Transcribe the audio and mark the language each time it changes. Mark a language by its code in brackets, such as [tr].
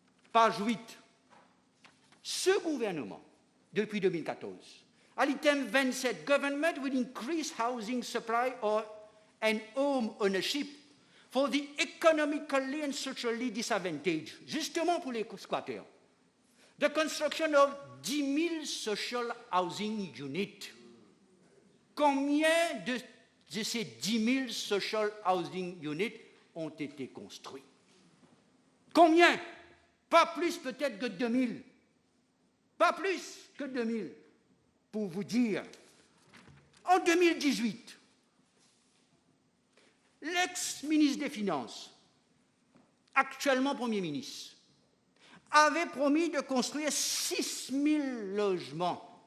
[fr] page 8, ce gouvernement, depuis 2014, à l'item 27, [en] Government will increase housing supply and home ownership for the economically and socially disadvantaged, [fr] justement pour les squatteurs. [en] The construction of 10 000 social housing units. [fr] Combien de ces 10 000 [en] social housing units [fr] ont été construits? Combien? Pas plus peut-être que 2 000. Pas plus que 2 000. Pour vous dire, en 2018, l'ex-ministre des Finances, actuellement Premier ministre, avait promis de construire 6 000 logements.